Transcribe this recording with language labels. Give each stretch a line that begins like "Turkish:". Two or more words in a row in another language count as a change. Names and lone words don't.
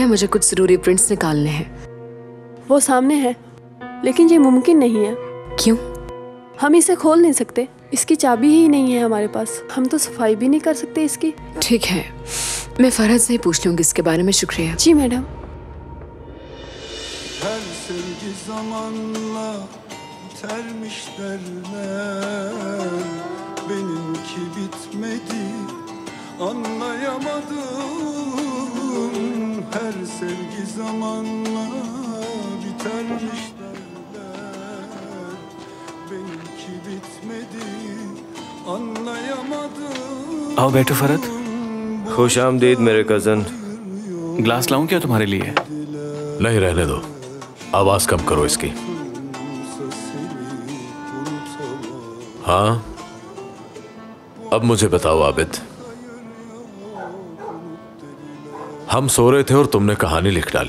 Hindi: मुझे कुछ जरूरी प्रिंट्स निकालने हैं। वो सामने है, लेकिन ये मुमकिन नहीं है। क्यों? हम इसे खोल नहीं सकते, इसकी चाबी ही नहीं है हमारे पास। हम तो सफाई भी नहीं कर सकते इसकी। ठीक है, मैं फरहत से ही पूछ लूंगी इसके बारे में। शुक्रिया। जी मैडम।
Turkish: Her sevgi zamanla bitermiş derler, benimki bitmedi anlayamadım. Her sevgi zamanla bitermiş derler, benimki bitmedi anlayamadım.
Hindi: आओ बैठो फरहत। खुश आमदीद मेरे कजन। ग्लास लाऊं क्या तुम्हारे लिए? नहीं, रहने दो। आवाज कम करो इसकी। हाँ, अब मुझे बताओ आबिद, हम सो रहे थे और तुमने कहानी लिख डाली।